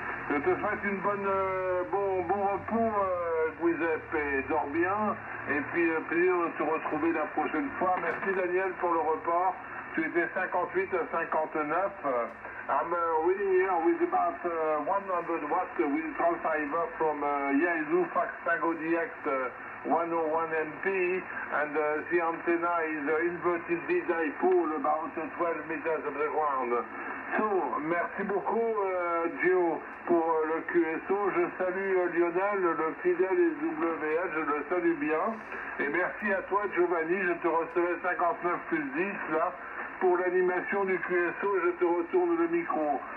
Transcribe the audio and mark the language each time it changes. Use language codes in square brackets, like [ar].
[fr] Je te souhaite une bon repos, Giuseppe, et dors bien. Et puis, plaisir de te retrouver la prochaine fois. Merci Daniel pour le report. Tu étais 58 à 59. [en] I'm reading here with about 100 watts with transceiver from Yaesu Fax Tango DX 101 MP, and the antenna is inverted dipole about 12 meters of the ground. [fr] So, merci beaucoup Gio pour le QSO. Je salue Lionel, le fidèle SWL, je le salue bien. Et merci à toi Giovanni, je te recevais 59 plus 10 là. Pour l'animation du QSO, je te retourne le micro.